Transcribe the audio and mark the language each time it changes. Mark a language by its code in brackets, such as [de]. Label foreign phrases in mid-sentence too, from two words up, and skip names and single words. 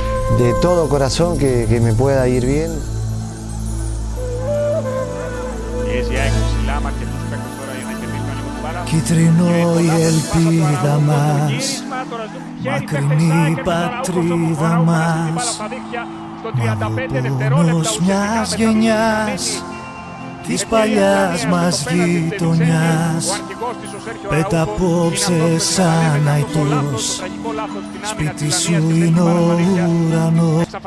[es] de todo corazón que me pueda ir bien. [el] Κίτρινο η ελπίδα μας, μακρινή πατρίδα μας, μα ο πόνος μιας γενιάς, της παλιάς μας γειτονιάς, πέτα απόψε σαν αητός, σπίτι σου είναι ο ουρανός.